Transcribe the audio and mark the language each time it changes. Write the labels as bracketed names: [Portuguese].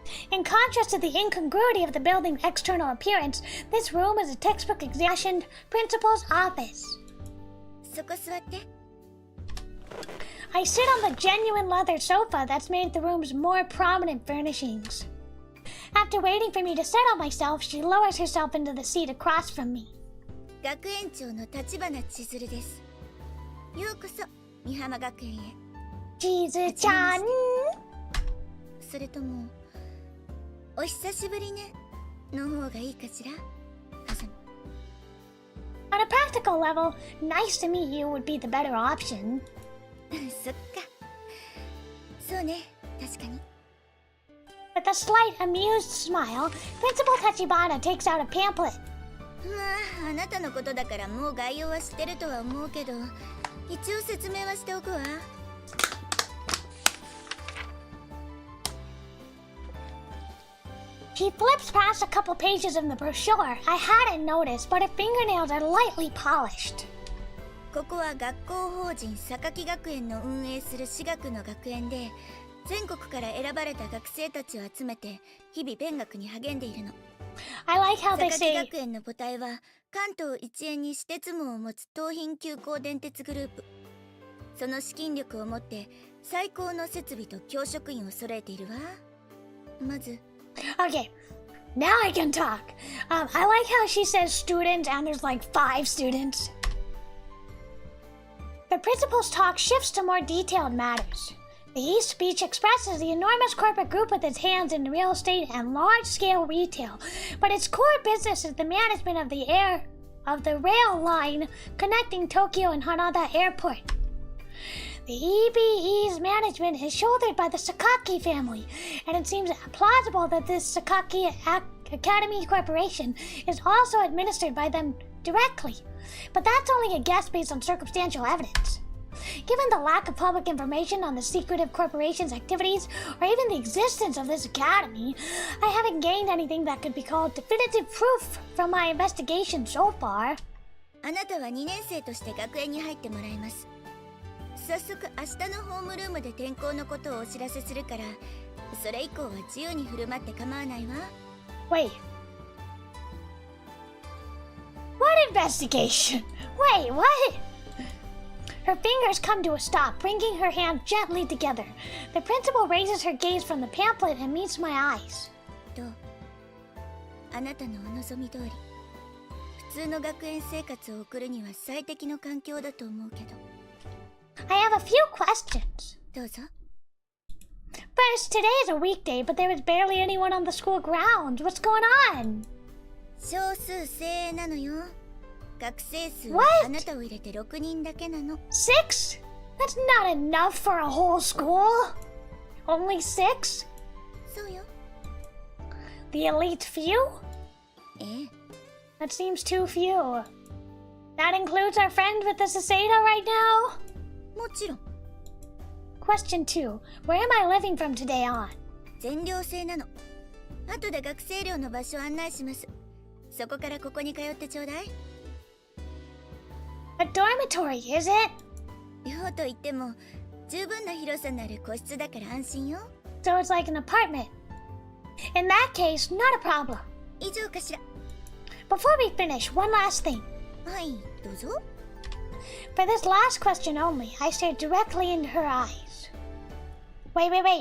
[English] In contrast to the incongruity of the building's external appearance, this room is a textbook examined principal's office. [Japanese] そこ座って。 [English] I sit on the genuine leather sofa that's made the room's more prominent furnishings. After waiting for me to settle myself, she lowers herself into the seat across from me. [Japanese] 学園長の立花千鶴です。ようこそ美浜学園へ。 Chizu-chan! それともお久しぶりねの方がいいかしら。あさみ。 [English] On a practical level, nice to meet you would be the better option. [Japanese] そっか。そうね、確かに。 [English] With a slight amused smile, Principal Tachibana takes out a pamphlet. [Japanese] まあ、あなたのことだからもう概要は知ってるとは思うけど、一応説明はしておくわ。 [English] She flips past a couple pages of the brochure. I hadn't noticed, but her fingernails are lightly polished. [Japanese] ここは学校法人榊学園の運営する私学の学園で、全国から選ばれた学生たちを集めて日々勉学に励んでいるの。 [English] I like how they [Japanese] 榊 [English] say, [Japanese] 学園の母体は関東一円に私鉄網を持つ東浜急行電鉄グループ。その資金力を持って最高の設備と教職員を揃えているわ。まず [English] okay, now I can talk. I like how she says students and there's like 5 students. The principal's talk shifts to more detailed matters. The East speech expresses the enormous corporate group with its hands in real estate and large-scale retail, but its core business is the management of the rail line connecting Tokyo and Hanada Airport. The EBE's management is shouldered by the Sakaki family, and it seems plausible that this Sakaki Academy Corporation is also administered by them directly. But that's only a guess based on circumstantial evidence. Given the lack of public information on the secretive corporation's activities, or even the existence of this academy, I haven't gained anything that could be called definitive proof from my investigation so far. [Japanese] あなたは2年生として学園に入ってもらいます。早速明日のホームルームで転校のことをお知らせするから、それ以降は自由に振る舞って構わないわ。 [English] Wait. What investigation? Wait, what? Her fingers come to a stop, bringing her hands gently together. The principal raises her gaze from the pamphlet and meets my eyes. [Japanese] どう？あなたのお望み通り、普通の学園生活を送るには最適の環境だと思うけど。 [English] I have a few questions. [Japanese] どうぞ。 [English] First, today is a weekday, but there is barely anyone on the school grounds. What's going on? [Japanese] 少数精鋭なのよ。学生数は [English] What? [Japanese] あなたを入れて6人だけなの。 [English] 6? That's not enough for a whole school. Only 6? [Japanese] そうよ。 [English] The elite few? [Japanese] ええ。 [English] That seems too few. That includes our friend with the Saseda right now? [Japanese] もちろん。 [English] Question 2. Where am I living from today on? [Japanese] 全寮制なの。後で学生寮の場所を案内します。そこからここに通ってちょうだい。 [English] A dormitory, is it? [Japanese] 寮といっても十分な広さのある個室だから安心よ。 [English] So it's like an apartment. In that case, not a problem. [Japanese] 以上かしら。 [English] Before we finish, one last thing. [Japanese] はい、どうぞ。 [English] For this last question only, I stared directly into her eyes. Wait.